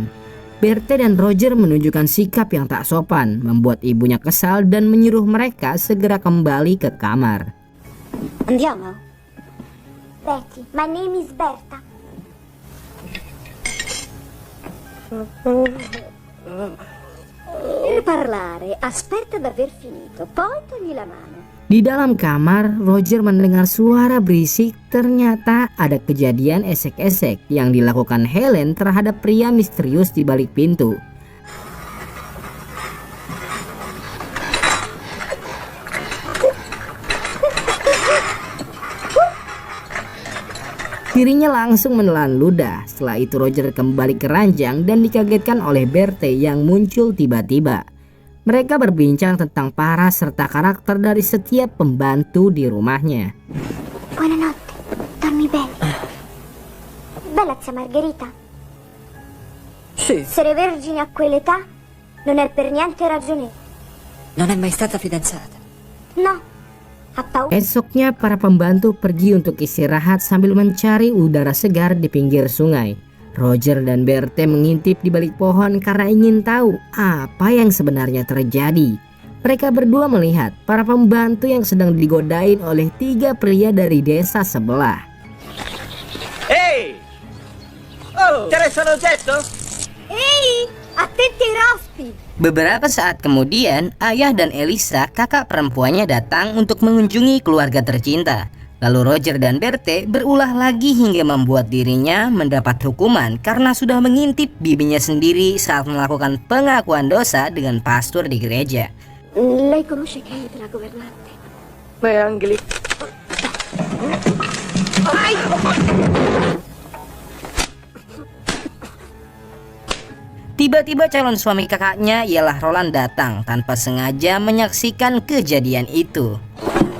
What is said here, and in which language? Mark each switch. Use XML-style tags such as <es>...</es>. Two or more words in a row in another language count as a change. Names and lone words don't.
<id>Berthe dan Roger menunjukkan sikap yang tak sopan, membuat ibunya kesal dan menyuruh mereka segera kembali ke kamar.</id> <it>Andiamo.</it> <en>Betty, my name is Berta.</en> <it>Per parlare, aspetta d'aver finito, poi togli la mano.</it> <id>Di dalam kamar, Roger mendengar suara berisik. Ternyata ada kejadian esek-esek yang dilakukan Helen terhadap pria misterius di balik pintu. Dirinya langsung menelan ludah. Setelah itu Roger kembali ke ranjang dan dikagetkan oleh Berthe yang muncul tiba-tiba. Mereka berbincang tentang para serta karakter dari setiap pembantu di rumahnya.</id> <it>Buonanotte, dormi bene. Bella zia Margherita. Sì, Essere vergine a quell'età non è per niente ragionevole. non è mai stata fidanzata. No, ha paura.</it> <id>Esoknya para pembantu pergi untuk istirahat sambil mencari udara segar di pinggir sungai. Roger dan Berthe mengintip di balik pohon karena ingin tahu apa yang sebenarnya terjadi. Mereka berdua melihat para pembantu yang sedang digodain oleh 3 pria dari desa sebelah.</id> <it>Ehi! Oh, interessa l'oggetto? Ehi, attenti ai rospi!</it> <id>Beberapa saat kemudian, ayah dan Elisa, kakak perempuannya datang untuk mengunjungi keluarga tercinta. Lalu Roger dan Berthe berulah lagi hingga membuat dirinya mendapat hukuman karena sudah mengintip bibinya sendiri saat melakukan pengakuan dosa dengan pastor di gereja.</id> <it>Lei conosce Kate, la governante? Beh, Angeli.</it> <id>Tiba-tiba calon suami kakaknya ialah Roland datang tanpa sengaja menyaksikan kejadian itu.</id>